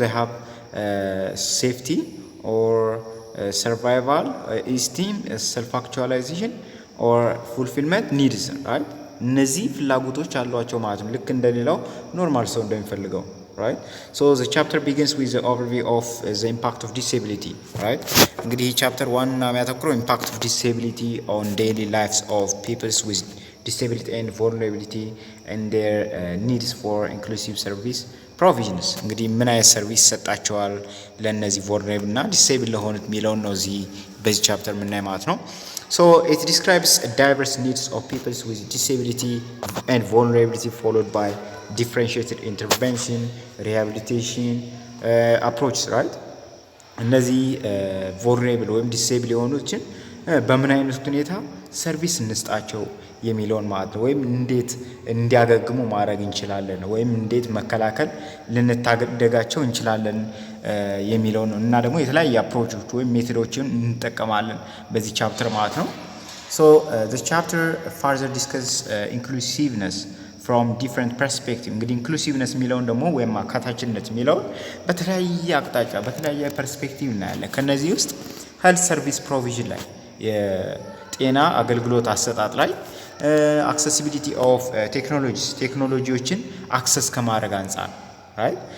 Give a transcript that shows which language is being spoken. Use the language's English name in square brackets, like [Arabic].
[English] they have safety or survival, esteem, self-actualization or fulfillment needs right? [Amharic] እነዚህ ፍላጎቶች አሏቸው ማለት ነው። ልክ እንደሌላው ኖርማል ሰው እንደሚፈልገው right? [English] So the chapter begins with the overview of the impact of disability right? [Amharic] እንግዲህ ይህ ቻፕተር ዋና የሚያተኩረው [English] impact of disability on daily lives of people with disability and vulnerability and their needs for inclusive service provisions። [Amharic] እንግዲህ ምን አይነት ሰርቪስ ይሰጣቸዋል ለነዚህ vulnerable እና disable ለሆኑት የሚለውን ነው እዚህ በዚህ ቻፕተር የምናይ ማለት ነው። [English] So it describes diverse needs of people with disability and vulnerability followed by differentiated intervention, rehabilitation approaches right? [Amharic] እነዚህ vulnerable ወይም disable የሆኑትን በምን አይነት ሁኔታ ሰርቪስ እንስጣቸው የሚለውን ማለት ነው። ወይም እንዴት እንዲያገግሙ ማድረግ እንችላለን ወይም እንዴት መከላከል ልንታደጋቸው እንችላለን የሚለውን እና ደግሞ የተለያየ አፕሮቾች ወይም ሜቶዶችን እንጠቀማለን በዚህ ቻፕተር ማለት ነው። [English] So the chapter further discusses inclusiveness from different perspective። [Amharic] እንግዲህ inclusiveness የሚለውን ደግሞ ወይም አካታችነት የሚለውን በተለያየ አቅጣጫ በተለያየ ፐርስፔክቲቭ እናያለን። ከነዚህ ውስጥ [English] health service provision [Amharic] ላይ የጤና አገልግሎት አሰጣጥ ላይ accessibility of ቴክኖሎጂዎችን አክሰስ ከማድረግ አንፃር right?